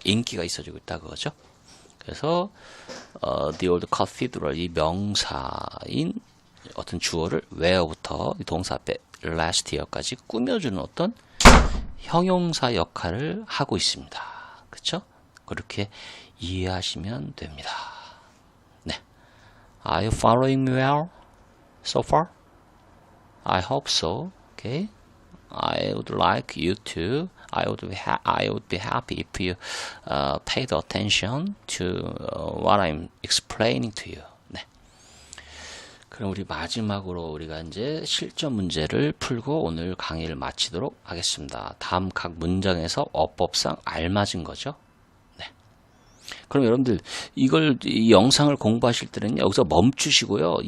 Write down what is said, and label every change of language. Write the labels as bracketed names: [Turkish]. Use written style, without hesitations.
[Korean] 인기가 있어지고 있다 그거죠. 그래서 [English] the old cathedral [Korean] 이 명사인 어떤 주어를 where부터 동사 앞에 [English] last year [Korean] 까지 꾸며주는 어떤 형용사 역할을 하고 있습니다. 그렇죠? 그렇게 이해하시면 됩니다. 네. [English] Are you following me well so far? I hope so. Okay. I would like you to. I would be happy if you paid attention to what I'm explaining to you. [Korean] 네. 그럼 우리 마지막으로 우리가 이제 실전 문제를 풀고 오늘 강의를 마치도록 하겠습니다. 다음 각 문장에서 어법상 알맞은 거죠. 네. 그럼 여러분들 이 영상을 공부하실 때는 여기서 멈추시고요.